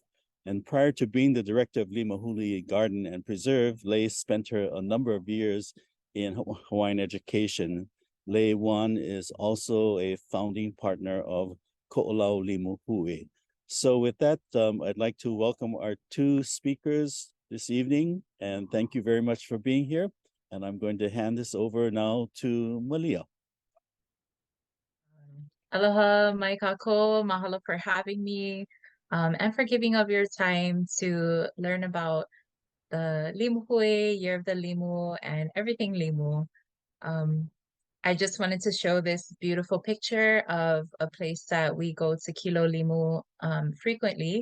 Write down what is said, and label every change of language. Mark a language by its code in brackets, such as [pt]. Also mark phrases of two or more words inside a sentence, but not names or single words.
[en] And prior to being the director of Limahuli Garden and Preserve, Lei spent a number of years in Hawaiian Education. Lei Wann is also a founding partner of Ko'olau Limu Hui. So with that, I'd like to welcome our two speakers this evening, and thank you very much for being here. And I'm going to hand this over now to Malia. [haw] Aloha, mai kako, [en] mahalo for having me, and for giving up your time to learn about the Limu Hui, Year of the Limu, and everything Limu. I just wanted to show this beautiful picture of a place that we go to [haw] Kilo Limu [en] frequently.